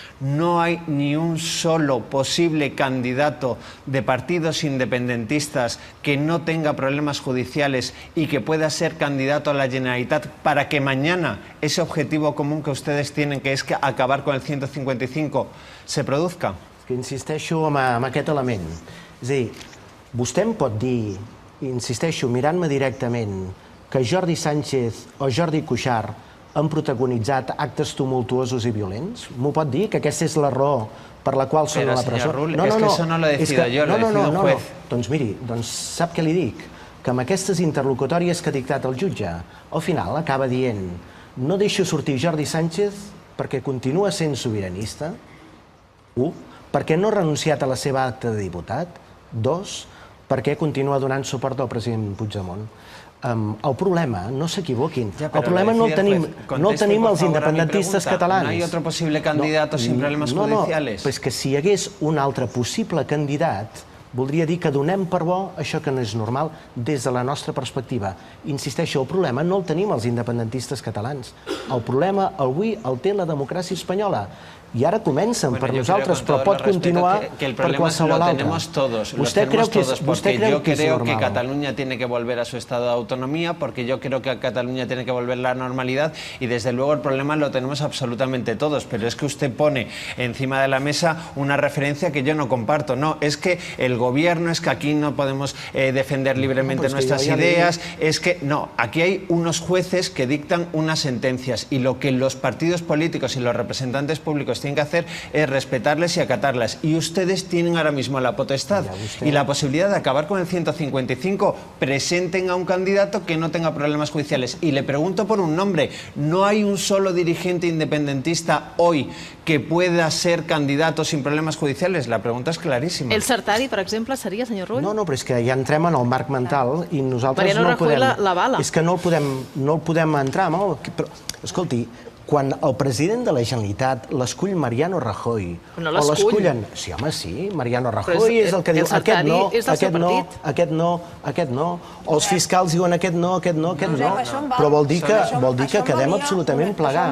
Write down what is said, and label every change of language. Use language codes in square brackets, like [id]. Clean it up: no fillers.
[es] No hay ni un solo posible candidato de partidos independentistas que no tenga problemas judiciales y que pueda ser candidato a la Generalitat para que mañana ese objetivo común que ustedes tienen, que es acabar con el 155, se produzca. [ca] Que insisteixo amb aquest element. És a dir, vostè em pot dir, insisteixo, mirant-me directament, que Jordi Sánchez o Jordi Cuixart han protagonitzat actes tumultuosos i violents? M'ho pot dir, que aquesta és la raó per la qual són a la presó? Però, senyor Rull, és que això [es] no lo decido [ca] jo, [es] lo decide un juez. [ca] Doncs miri, sap què li dic? Que amb aquestes interlocutòries que ha dictat el jutge, al final acaba dient: no deixo sortir Jordi Sánchez perquè continua sent sobiranista, 1, perquè no ha renunciat a la seva acta de diputat, 2, perquè continua donant suport al president Puigdemont. El problema, no s'equivoquin, el problema no el tenim els independentistes catalans. [es] ¿No hay otro posible candidato sin problemas judiciales? [ca] No, és que si hi hagués un altre possible candidat, voldria dir que donem per bo això que no és normal des de la nostra perspectiva. Insisteixo, el problema no el tenim els independentistes catalans. El problema avui el té la democràcia espanyola. I ara comencen per nosaltres, però pot continuar per qualsevol altre. Vostè creu que és normal? [es] Yo creo que Cataluña tiene que volver a su estado de autonomía, porque yo creo que Cataluña tiene que volver a la normalidad, y desde luego el problema lo tenemos absolutamente todos, pero es que usted pone encima de la mesa una referencia que yo no comparto. No, es que el gobierno, es que aquí no podemos defender libremente nuestras ideas, es que no, aquí hay unos jueces que dictan unas sentencias, y lo que los partidos políticos y los representantes públicos tienen que hacer es respetarles y acatarlas. Y ustedes tienen ahora mismo la potestad y la posibilidad de acabar con el 155. Presenten a un candidato que no tenga problemas judiciales. Y le pregunto por un nombre: ¿no hay un solo dirigente independentista hoy que pueda ser candidato sin problemas judiciales? [ca] La pregunta és claríssima. El Sartadi, per exemple, seria, senyor Rull? No, però és que ja entrem en el marc mental i nosaltres Mariano no el podem... Rajoy l'avala. És que no el podem entrar. Però, escolti, quan el president de la Generalitat l'escull Mariano Rajoy... No l'escullen. Sí, home, sí, Mariano Rajoy és el que diu aquest no, aquest no, o els fiscals diuen aquest no, però vol dir que quedem absolutament plegats.